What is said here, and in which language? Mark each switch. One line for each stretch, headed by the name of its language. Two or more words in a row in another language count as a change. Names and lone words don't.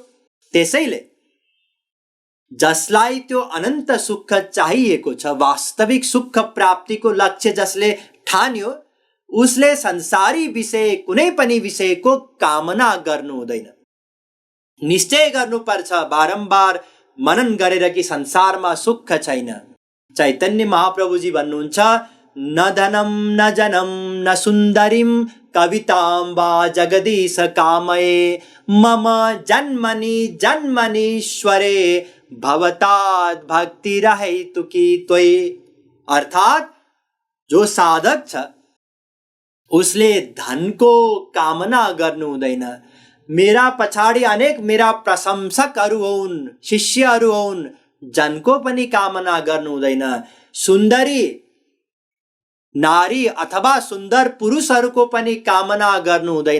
Nepali: त्यसैले जसलाई त्यो अनन्त सुख चाहिएको छ, वास्तविक सुख प्राप्तिको लक्ष्य जसले ठान्यो, उसले संसारी विषय कुनै पनि विषयको कामना गर्नु हुँदैन। निश्चय गर्नुपर्छ बारम्बार मनन गरेर कि संसारमा सुख छैन। चैतन्य महाप्रभुजी भन्नुहुन्छ,
Sanskrit: न धनम न जनम न सुन्दरीम कवितां वा जगदीश कामये मम जन्मनि जन्मनीश्वरे भवतात् भक्ति रहेतुकी त्वयि।
Nepali: अर्थात जो साधक छ उसले धनको कामना गर्नु हुँदैन। मेरा पछाडि अनेक मेरा प्रशंसकहरू हुन्, शिष्यहरू हुन्, जनको पनि कामना गर्नु हुँदैन। सुन्दरी नारी अथवा सुन्दर पुरुषहरूको पनि कामना गर्नु हुँदैन।